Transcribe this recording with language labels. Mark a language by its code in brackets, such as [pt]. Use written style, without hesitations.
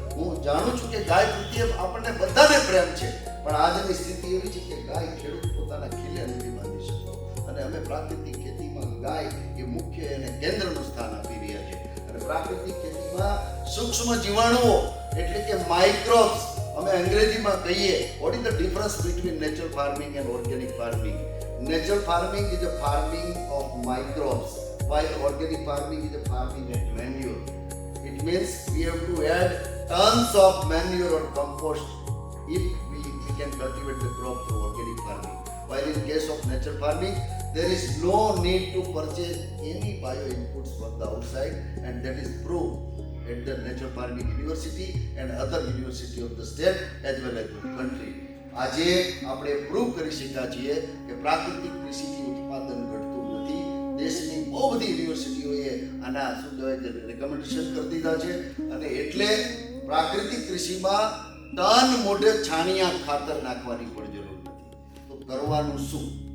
[gu] હું જાણું છું કે ગાય પ્રત્યે આપણને બધાને પ્રેમ છે, પણ આજની સ્થિતિ એવી છે કે ગાય ખેડૂત પોતાના ખીલે નથી બાંધી શકતો. અને અમે પ્રાકૃતિક ખેતીમાં ગાય એ મુખ્ય અને કેન્દ્રનું સ્થાન આપી રહ્યા છે. અને પ્રાકૃતિક ખેતીમાં સૂક્ષ્મ જીવાણુઓ એટલે કે માઇક્રોબ્સ, અમે અંગ્રેજીમાં કહીએ, [en] What is the difference between natural farming and organic farming? Natural farming is a farming of microbes, while organic farming is a farming of manure. It means we have to add tons of manure or compost if we can cultivate the crop through organic farming. While in case of natural farming, there is no need to purchase any bio inputs from the outside, and that is proved at the Natural Farming University and other university of the state as well as the country. [gu] આજે આપણે prove કરી શક્યા છીએ કે પ્રાકૃતિક કૃષિથી ઉત્પાદન ઘટતું નથી. દેશની બહુ બધી યુનિવર્સિટીઓએ આના શું કહેવાય કે રેકમેન્ડેશન કરી દીધા છે. અને એટલે પ્રાકૃતિક કૃષિમાં ટન મોઢે છાણિયા ખાતર નાખવાની પણ જરૂર નથી. તો કરવાનું શું?